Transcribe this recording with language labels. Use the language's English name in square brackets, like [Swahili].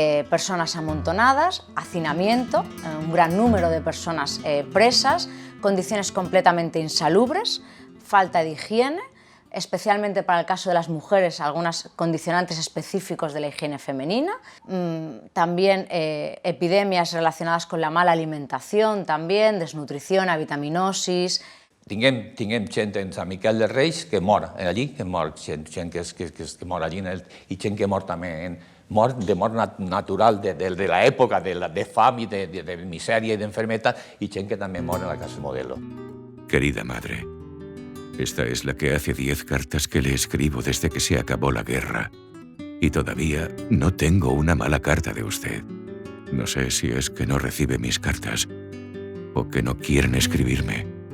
[Spanish] Personas amontonadas, hacinamiento, un gran número de personas presas, condiciones completamente insalubres, falta de higiene, especialmente para el caso de las mujeres, algunos condicionantes específicos de la higiene femenina, también epidemias relacionadas con la mala alimentación, también desnutrición, avitaminosis. [Catalan] Tinguem gent en Sant Miquel de Reis que mor allí, que mor gent que mor allí i gent que mor també de mort natural de l'època de fam i de misèria i d'enfermetat i gent que també mor en la casa modelo. [Spanish] Querida madre, esta es la que hace 10 cartas que le escribo desde que se acabó la guerra. Y todavía no tengo una mala carta de usted. No sé si es que no recibe mis cartas o que no quieren escribirme.